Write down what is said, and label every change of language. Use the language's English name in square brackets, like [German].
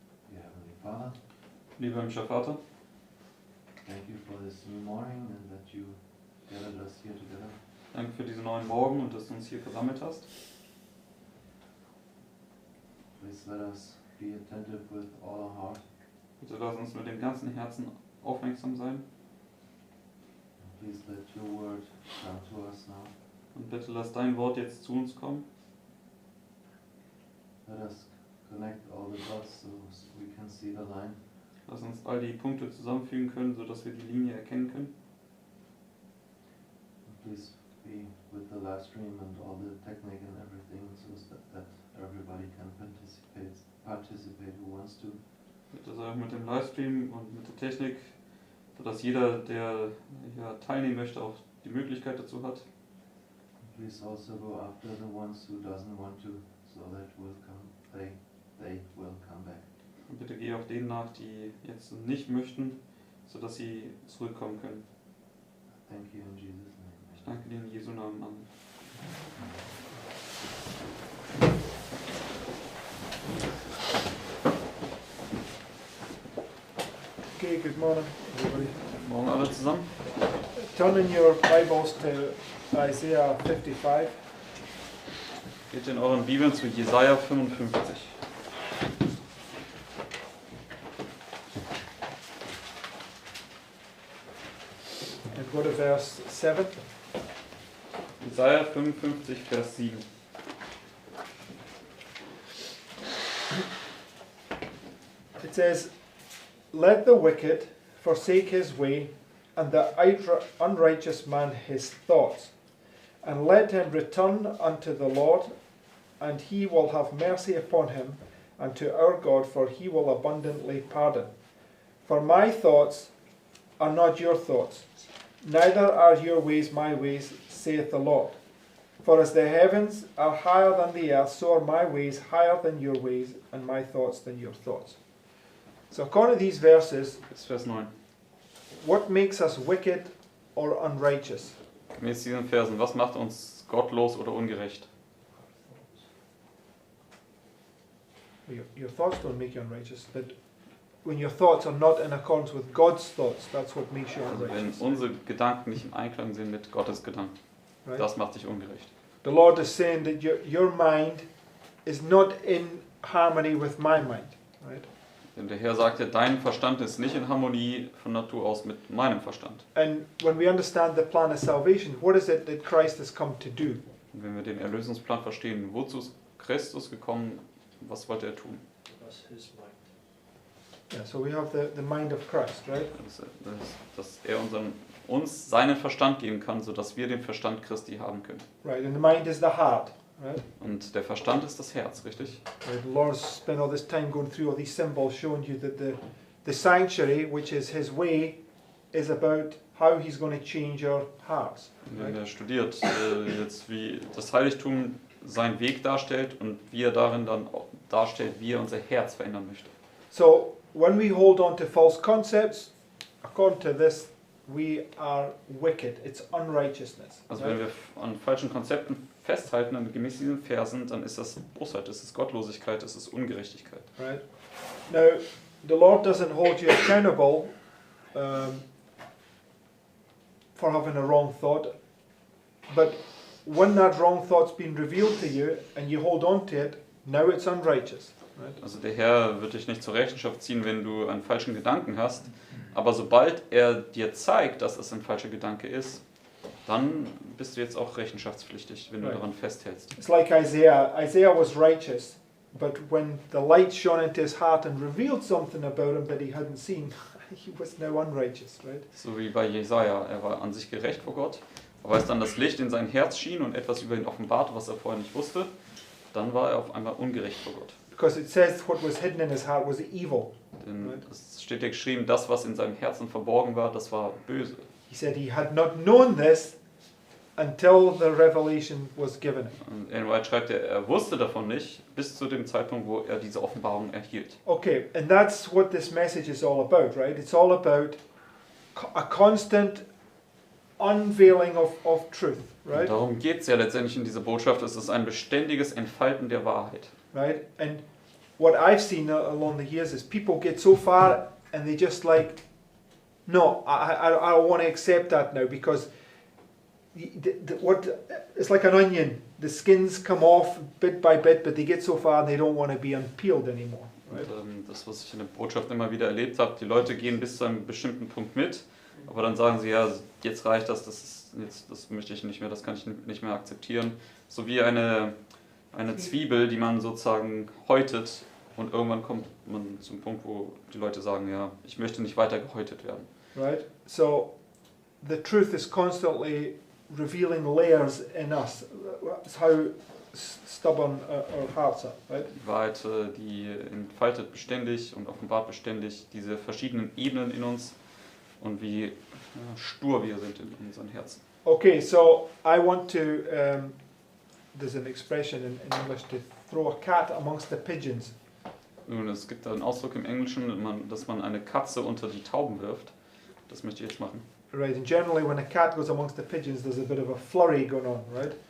[English] Dear Heavenly Father, [German] Lieber himmlischer Vater, [English] thank you for this new morning and that you gathered us here together. [German] danke für diesen neuen Morgen und dass du uns hier versammelt hast. [English] Please let us be attentive with all our heart. [German] Bitte lass uns mit dem ganzen Herzen aufmerksam sein [English] Please let your word come to us now. [German] und bitte lass dein Wort jetzt zu uns kommen. [English] Let us connect all the dots so we can see the line. [German] Lass uns all die Punkte zusammenfügen können, sodass wir die Linie erkennen können. [English] And please be with the live stream and all the technique and everything so that everybody can participate who wants to. [German] Bitte sei auch mit dem Livestream und mit der Technik, sodass jeder, der hier teilnehmen möchte, auch die Möglichkeit dazu hat. [English] Please also go after the ones who doesn't want to, so that they will come back. [German] Und bitte geh auch denen nach, die jetzt nicht möchten, sodass sie zurückkommen können. [English] Thank you in Jesus' name. [German] Ich danke dir in Jesu Namen an. [English] Okay, good morning, everybody. [German] Morgen alle zusammen. [English] Turn in your Bibles to Isaiah 55. [German] Geht in euren Bibeln zu Jesaja 55. [English] And go to verse 7. [German] Jesaja 55, Vers 7. [English] It says, "Let the wicked forsake his way, and the unrighteous man his thoughts, and let him return unto the Lord, and he will have mercy upon him, and to our God, for he will abundantly pardon. For my thoughts are not your thoughts, neither are your ways my ways, saith the Lord. For as the heavens are higher than the earth, so are my ways higher than your ways, and my thoughts than your thoughts." So according to these verses, [German] Bis Vers 9. [English] what makes us wicked or unrighteous? [German] Gemäß diesen Versen, was macht uns gottlos oder ungerecht? [English] Your thoughts don't make you unrighteous, but when your thoughts are not in accordance with God's thoughts, that's what makes you [German] Also wenn [English] unrighteous. [German] unsere Gedanken nicht im Einklang sind mit Gottes Gedanken, [English] Right? [German] das macht dich ungerecht. [English] The Lord is saying that your mind is not in harmony with my mind. Right? [German] Denn der Herr sagt ja, dein Verstand ist nicht in Harmonie von Natur aus mit meinem Verstand. [English] And when we understand the plan of salvation, what is it that Christ has come to do? [German] Und wenn wir den Erlösungsplan verstehen, wozu ist Christus gekommen, was wollte er tun? [English] That's his mind. Yeah, so we have the mind of Christ, right? [German] Dass er uns seinen Verstand geben kann, sodass wir den Verstand Christi haben können. [English] Right, and the mind is the heart, right? [German] Und der Verstand ist das Herz, richtig? [English] Right, the Lord's spent all this time going through all these symbols, showing you that the sanctuary, which is His way, is about how He's going to change our hearts. [German] Wenn [English] Right? [German] er studiert jetzt, wie das Heiligtum seinen Weg darstellt und wie er darin dann auch darstellt, wie er unser Herz verändern möchte. [English] So when we hold on to false concepts, according to this, we are wicked. It's unrighteousness. [German] Also [English] right? [German] wenn wir an falschen Konzepten festhalten, dann gemäß diesen Versen, dann ist das Bosheit, das ist Gottlosigkeit, das ist Ungerechtigkeit. [English] Right? Now, the Lord doesn't hold you accountable for having a wrong thought, but when that wrong thought's been revealed to you and you hold on to it, now it's unrighteous. Right? [German] Also der Herr wird dich nicht zur Rechenschaft ziehen, wenn du einen falschen Gedanken hast, aber sobald er dir zeigt, dass es ein falscher Gedanke ist, dann bist du jetzt auch rechenschaftspflichtig, wenn du [English] Right. [German] daran festhältst. [English] It's like Isaiah. Isaiah was righteous, but when the light shone into his heart and revealed something about him that he hadn't seen, he was now unrighteous, right? [German] So wie bei Jesaja, er war an sich gerecht vor Gott, aber als dann das Licht in sein Herz schien und etwas über ihn offenbarte, was er vorher nicht wusste, dann war er auf einmal ungerecht vor Gott. [English] Because it says what was hidden in his heart was evil. [German] Denn [English] Right. [German] es steht ja geschrieben, das, was in seinem Herzen verborgen war, das war böse. [English] He said he had not known this until the revelation was given him. [German] Und Ellen White schreibt, er wusste davon nicht, bis zu dem Zeitpunkt, wo er diese Offenbarung erhielt. [English] Okay, and that's what this message is all about, right? It's all about a constant unveiling of truth, [German] Und [English] right? [German] darum geht es ja letztendlich in dieser Botschaft, es ist ein beständiges Entfalten der Wahrheit. [English] Right? And what I've seen along the years is people get so far and they just like, no, I don't want to accept that now because it's like an onion. The skins come off bit by bit, but they get so far and they don't want to be unpeeled anymore. Right? [German] Und das, was ich in der Botschaft immer wieder erlebt habe, die Leute gehen bis zu einem bestimmten Punkt mit, aber dann sagen sie, ja, jetzt reicht das, das möchte ich nicht mehr, das kann ich nicht mehr akzeptieren. So wie eine Zwiebel, die man sozusagen häutet und irgendwann kommt man zum Punkt, wo die Leute sagen, ja, ich möchte nicht weiter gehäutet werden. [English] Right? So the truth is constantly revealing layers in us. That's how stubborn our hearts are, right? [German] Die Wahrheit, die entfaltet beständig und offenbart beständig diese verschiedenen Ebenen in uns und wie stur wir sind in unseren Herzen. [English] Okay, so I want to, there's an expression in English, to throw a cat amongst the pigeons. [German] Nun, es gibt einen Ausdruck im Englischen, dass man eine Katze unter die Tauben wirft. Das möchte ich jetzt machen. [English] Right, and generally when a cat goes amongst the pigeons, there's a bit of a flurry going on, right?